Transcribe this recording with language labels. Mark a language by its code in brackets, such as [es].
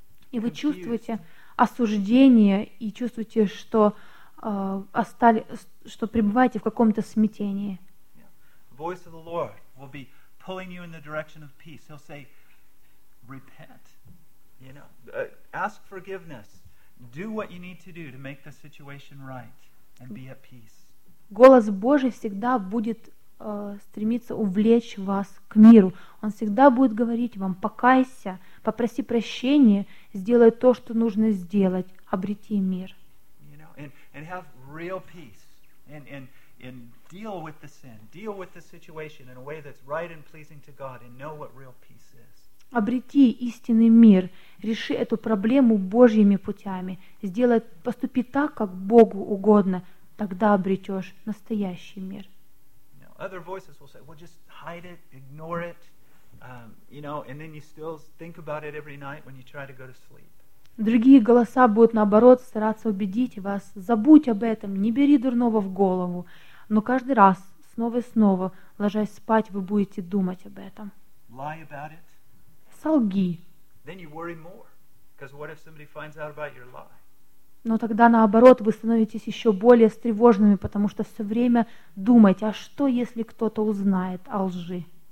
[ru] и вы чувствуете осуждение и чувствуете, что что пребываете в каком-то смятении. [en] Yeah. Voice of the Lord will be pulling you in the direction of peace. He'll say, repent. You know, ask forgiveness. Do what you need to do to make the situation right and be at peace. [ru] Голос Божий всегда будет стремиться увлечь вас к миру. Он всегда будет говорить вам: покайся, попроси прощения, сделай то, что нужно сделать, обрети мир. [en] You know, and have real peace and deal with the sin, deal with the situation in a way that's right and pleasing to God, and know what real peace is. [ru] Обрети истинный мир, реши эту проблему Божьими путями, сделай, поступи так, как Богу угодно, тогда обретешь настоящий мир. [en] Other voices will say, "Well, just hide it, ignore it, you know," and then you still think about it every night when you try to go to sleep. [ru] Другие голоса будут наоборот стараться убедить вас: забудь об этом, не бери дурного в голову. Но каждый раз, снова и снова, ложась спать, вы будете думать об этом. [en] Lie about it. [ru] Солги. [en] Then you worry more, because what if somebody finds out about your lie? [ru] Но тогда, наоборот, вы становитесь еще более встревоженными, потому что все время думаете, а что, если кто-то узнает о лжи?